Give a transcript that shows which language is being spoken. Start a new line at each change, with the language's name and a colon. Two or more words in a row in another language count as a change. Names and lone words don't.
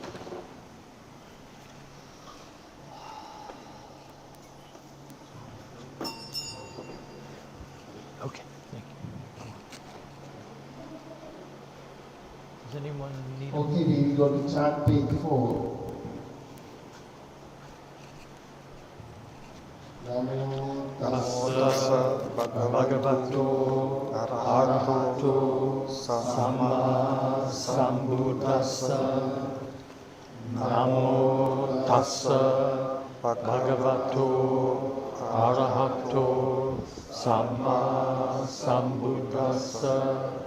English: Okay, thank you. Does anyone need Okay, we will go to chant page 4.
Pali: Namo Tassa bhagavato arahato samma sambuddhassa. Namo tassa bhagavato arahato samma sambuddhassa.